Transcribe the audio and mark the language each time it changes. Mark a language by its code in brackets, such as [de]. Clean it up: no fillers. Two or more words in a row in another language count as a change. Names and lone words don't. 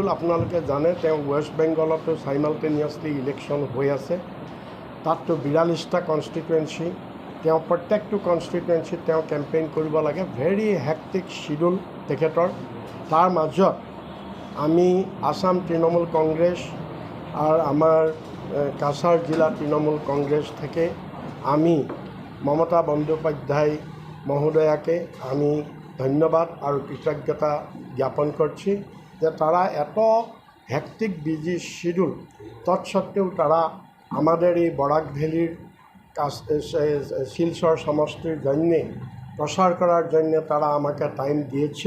[as] আপোনালোকে জানে তেওঁ ৱেষ্ট বেংগলতো [en] simultaneously election [as] হৈ আছে, তাততো 42টা কনষ্টিটুৱেঞ্চি, তেওঁ প্ৰত্যেকটো কনষ্টিটুৱেঞ্চিত তেওঁ কেম্পেইন কৰিব লাগে। [en] very hectic schedule তেখেতৰ। [as] তাৰ মাজত আমি [bn] আসাম তৃণমূল কংগ্ৰেছ আর আমার কাছাৰ জিলা তৃণমূল কংগ্রেস থেকে আমি মমতা বন্দ্যোপাধ্যায় মহোদয়াকে আমি ধন্যবাদ আর কৃতজ্ঞতা জ্ঞাপন করছি যে তারা এত [en] hectic busy schedule [bn] তৎসত্ত্বেও তারা আমাদের এই বরাক ভ্যালির শিলচর সমষ্টির জন্য প্রচার করার জন্য তারা আমাকে টাইম দিয়েছে।